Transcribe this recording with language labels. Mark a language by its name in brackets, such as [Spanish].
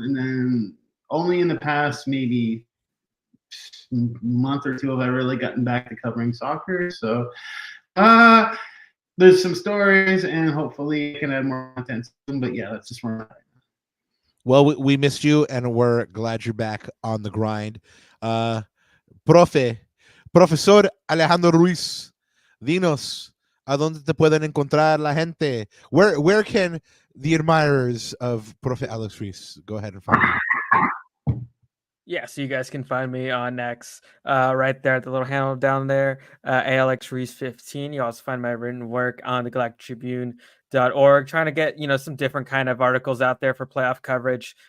[English] And then only in the past maybe month or 2 have I really gotten back to covering soccer. So there's some stories, and hopefully I can add more content soon. But yeah, that's just where I'm at. Well, we missed you, and we're glad you're back on the grind. [Spanish] Profesor Alejandro Ruiz, dinos, ¿a dónde te pueden encontrar la gente? [English] Where can the admirers of Profe Alex Ruiz go ahead and find you? Yeah, so you guys can find me on X, right there at the little handle down there, Alex Ruiz 15. You also find my written work on the GalacticTribune.org, trying to get some different kind of articles out there for playoff coverage.